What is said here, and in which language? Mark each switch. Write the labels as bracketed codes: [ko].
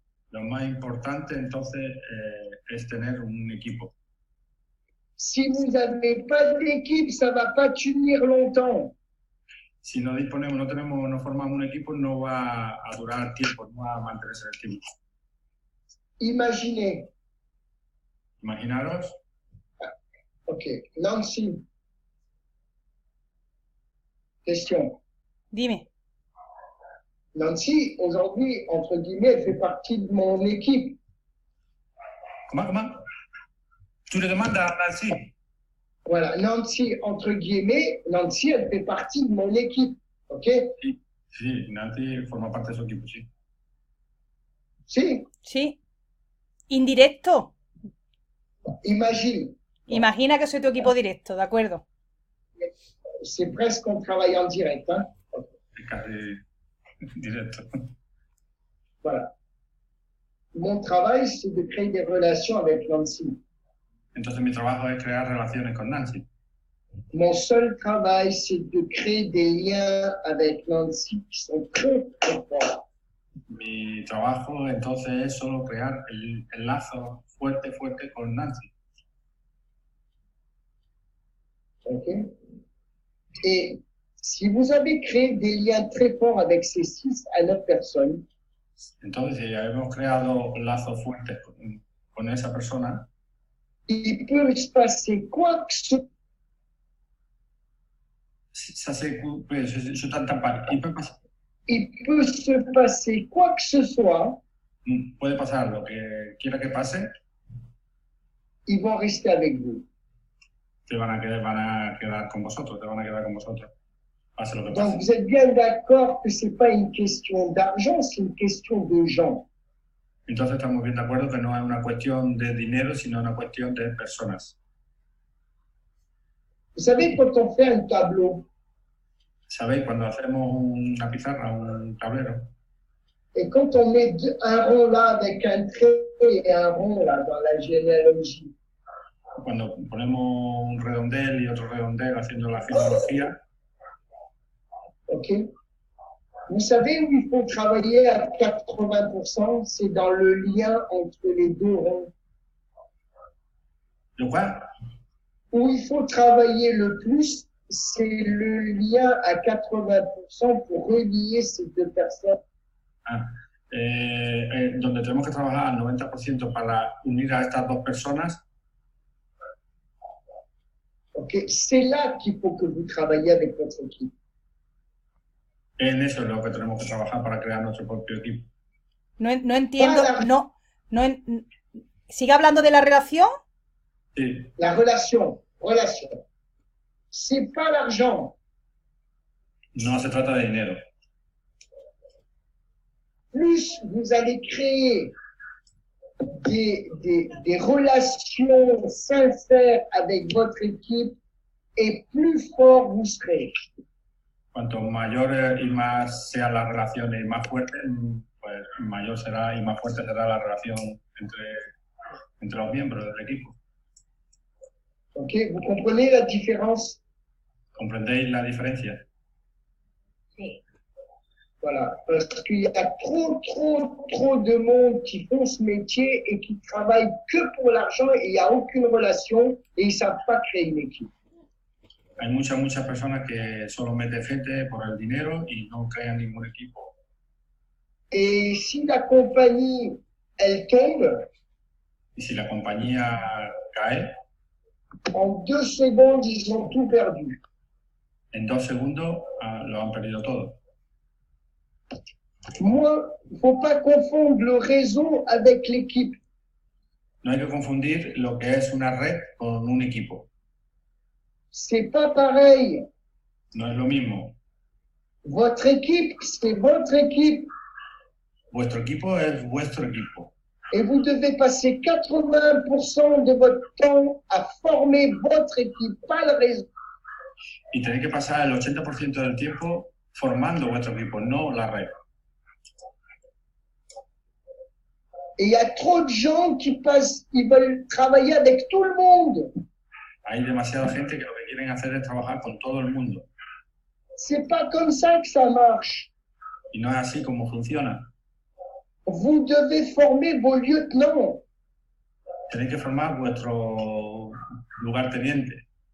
[es] Lo más importante entonces es tener un equipo. [fr] Si vous n'avez pas d'équipe, ça va pas tenir longtemps. [es] Si no disponemos, no formamos un equipo, no va a durar tiempo, no va a mantenerse el tiempo. [fr] Imaginez. [es] Imaginaros. [fr] Ok, Nancy. Question. [es] Dime. [fr] Nancy, aujourd'hui, entre guillemets, elle fait partie de mon équipe. Comment? Tu le demandes à Nancy? Voilà, Nancy, entre guillemets, Nancy, elle fait partie de mon équipe. Ok? [es] Sí, Nancy forma parte de su equipo, sí. Si, Sí. Indirecto. [fr] imagine, [es] Imagina que soy tu equipo directo, ¿de acuerdo? [fr] c'est presque un travail en direct. Hein? [es] Es casi directo. [fr] Voilà. Mon travail, c'est de créer des relations avec Nancy. [es] Entonces mi trabajo es crear relaciones con Nancy. [fr] Mon seul travail, c'est de créer des liens avec Nancy qui sont très, très forts. [es] Mi trabajo entonces es solo crear el lazo fuerte con Nancy. Ok? [fr] Et si vous avez créé des liens très forts avec ces 6 à 9 personnes, [es] Entonces, si hemos creado lazos fuertes con esa persona, [fr] il peut se passer quoi que ce ça c'est je t'entends pas. il peut se passer quoi que ce soit, [es] Puede pasar lo que quiera que pase, [fr] ils vont rester avec vous. [es] van a quedar con vosotros, te van a quedar con vosotros. Pase lo que [fr] Donc [es] pase. [fr] vous êtes bien d'accord que c'est pas une question d'argent, c'est une question de gens. [es] Entonces estamos bien de acuerdo que no es una cuestión de dinero, sino una cuestión de personas. [fr] Vous savez, quand on fait un tableau, [es] ¿Sabéis? Cuando hacemos una pizarra, un tablero, [fr] et quand on met un rond là avec un trait et un rond là dans la généalogie, [es] cuando ponemos un redondel y otro redondel haciendo la genealogía, ok? [fr] Vous savez où il faut travailler à 80%, c'est dans le lien entre les deux ronds. [es] lo cual, [fr] Où il faut travailler le plus, c'est le lien à 80% pour relier ces deux personnes. [es] donde tenemos que trabajar al 90% para unir a estas dos personas, [fr] Ok, c'est là qu'il faut que vous travaillez avec votre équipe. [es] en eso es lo que tenemos que trabajar para crear nuestro propio equipo. No entiendo, Para- ¿Sigue hablando de la relación? Sí, [fr] La relation. C'est pas l'argent. [es] no se trata de dinero. [fr] Plus vous allez créer des relations sincères avec votre équipe et plus fort vous serez. [es] Cuanto mayor y más sean las relaciones y más fuertes, pues mayor será y más fuerte será la relación entre los miembros del equipo. [fr] Ok, vous comprenez la différence? [es] ¿Comprendéis la diferencia? [fr] Voilà, parce qu'il y a trop de monde qui font ce métier et qui travaillent que pour l'argent et il n'y a aucune relation et ils ne savent pas créer une équipe. [es] Hay muchas personas que solo meten gente por el dinero y no crean ningún equipo. [fr] Et si la compagnie, elle tombe, [es] Y si la compañía cae, [fr] en 2 secondes, ils ont tout perdu. [es] en 2 segundos lo han perdido todo. [fr] Moi, il ne faut pas confondre le réseau avec l'équipe. [es] No hay que confundir lo que es una red con un equipo. [fr] C'est pas pareil. [es] No es lo mismo. [fr] Votre équipe, c'est votre équipe. [es] Vuestro equipo es vuestro equipo. [fr] Et vous devez passer 80% de votre temps à former votre équipe, pas le réseau. [es] Y tenéis que pasar el 80% del tiempo formando vuestro equipo, no la red. [fr] Et il y a trop de gens qui veulent travailler avec tout le monde. [es] Hay demasiada gente que lo que quieren hacer es trabajar con todo el mundo. [fr] C'est pas comme ça que ça marche. [es] Y no es así como funciona. [fr] Vous devez former vos lieutenants. [es] Tenéis que formar vuestro lugarteniente.